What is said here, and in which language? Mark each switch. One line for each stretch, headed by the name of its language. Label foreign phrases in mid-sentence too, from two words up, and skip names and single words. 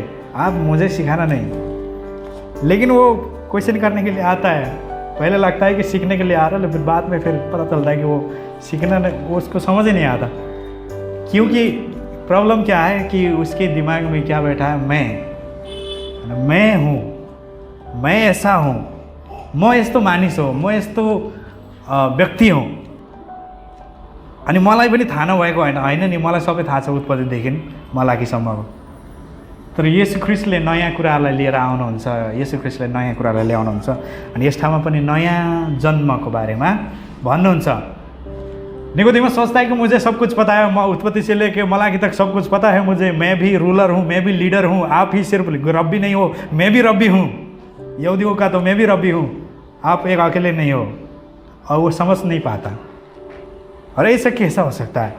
Hindi: आप मुझे सिखाना नहीं, लेकिन वो क्वेश्चन करने के लिए आता है। पहले लगता है कि सीखने के लिए आ रहा है, लेकिन बाद में फिर पता चलता है कि वो सीखना नहीं, वो उसको समझ ही नहीं आता। क्योंकि प्रॉब्लम क्या है कि उसके दिमाग में क्या बैठा है, मैं हूँ, मैं ऐसा हूँ,
Nepali: म यस्तो मानिस हो, म यस्तो व्यक्ति हुँ। अनि मलाई पनि थाहा नभएको होइन नि, मलाई सबै थाहा छ उत्पत्तिदेखि मलाकीसम्मको। तर येशू ख्रीष्टले नयाँ कुरालाई लिएर आउनुहुन्छ, येशू ख्रीष्टले नयाँ कुरालाई ल्याउनुहुन्छ, अनि यस ठाउँमा पनि नयाँ जन्मको बारेमा भन्नुहुन्छ।
Hindi: निकोदेमस सोचता है कि मुझे सब कुछ पता है, मैं उत्पत्ति से लेकर मलाकी तक सब कुछ पता है मुझे, मैं भी रूलर हूँ, मैं भी लीडर हूँ, आप ही सिर्फ रब्बी नहीं हो, मैं भी रब्बी हूँ, यहूदियों का तो मैं भी रब्बी हूँ, आप एक अकेले नहीं हो। और वो समझ नहीं पाता, और ऐसा कैसा हो सकता है?